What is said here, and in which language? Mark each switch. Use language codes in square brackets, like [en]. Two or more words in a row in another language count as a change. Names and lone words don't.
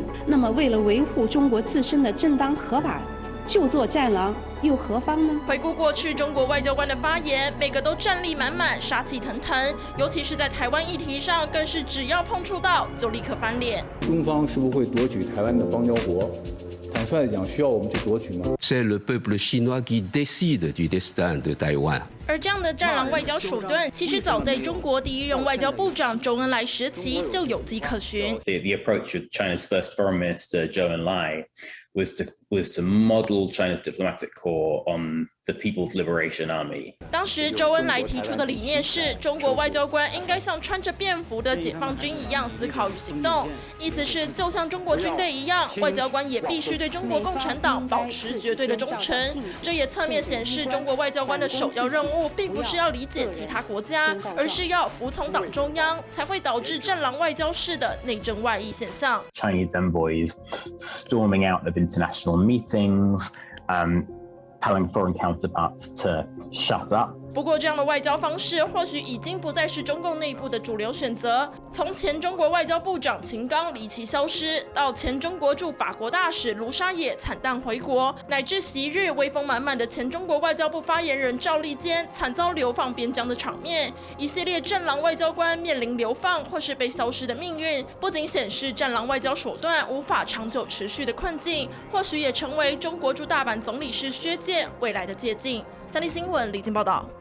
[zh] 那么，为了维护中国自身的正当合法，就做战狼又何妨呢？回顾过去中国外交官的发言，每个都战力满满、杀气腾腾，尤其是在台湾议题上，更是只要碰触到就立刻翻脸。中方是不是会夺取台湾的邦交国？坦率地讲，需要我们去夺取吗？ [fr] C'est le peuple chinois qui décide du destin de Taïwan. [zh] 而这样的战狼外交手段，其实早在中国第一任外交部长周恩来时期就有迹可循。 [en] The approach of China's first foreign minister Zhou Enlai was to model China's diplomatic corps on the People's Liberation Army. [zh] 当时周恩来提出的理念是，中国外交官应该像穿着便服的解放军一样思考与行动，意思是就像中国军队一样，外交官也必须对中国共产党保持绝对的忠诚。这也侧面显示，中国外交官的首要任务并不是要理解其他国家，而是要服从党中央，才会导致战狼外交式的内政外溢现象。 [en] Chinese envoys storming out of international meetings, telling foreign counterparts to shut up. [zh] 不过，这样的外交方式或许已经不再是中共内部的主流选择。从前中国外交部长秦刚离奇消失，到前中国驻法国大使卢沙野惨淡回国，乃至昔日威风满满的前中国外交部发言人赵立坚惨遭流放边疆的场面，一系列战狼外交官面临流放或是被消失的命运，不仅显示战狼外交手段无法长久持续的困境，或许也成为中国驻大阪总领事薛介未来的借鉴。三立新闻李静报道。